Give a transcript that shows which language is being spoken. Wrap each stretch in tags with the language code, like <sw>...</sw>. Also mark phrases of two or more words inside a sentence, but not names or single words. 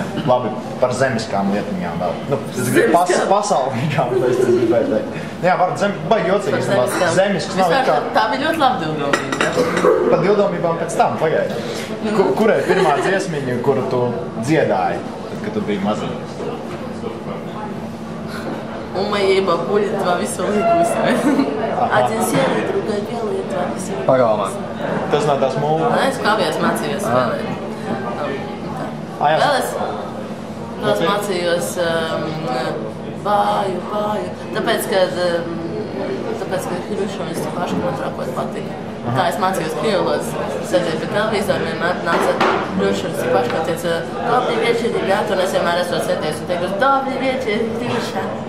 <lv>Labi, par zemiskām lietiņām vēl. Pasaulīgām, es gribēju teikt. Jā, baigi jocīgi, zemisks nav kā... Tā bija ļoti laba divdomība. Par divdomībām pēc tam, pagaidi. Kur ir pirmā dziesmiņa, kuru tu dziedāji, tad, kad tu biji maziņš?</lv> <ru>У моей бабули два веселых гуся. Один серый, другой белый, два веселых.</ru> <lv>Pagalmā. Tas nav tās mūlu? Es kāpēc mācījos spēlēt. Vēl es mācījos bāju. Tāpēc, ka Hirušonis Cipaška man trakot patika. Tā es mācījos krievlodas, sēdēju pie televīzora, vienmēr nāca Hirušonis Cipaška, teica,</lv> <ru>Добрый вечер, ребята,</ru> <lv>un es vienmēr esmu sēdējis un teikos,</lv> <ru>Добрый вечер,</ru> <lv>Hiruša.</lv>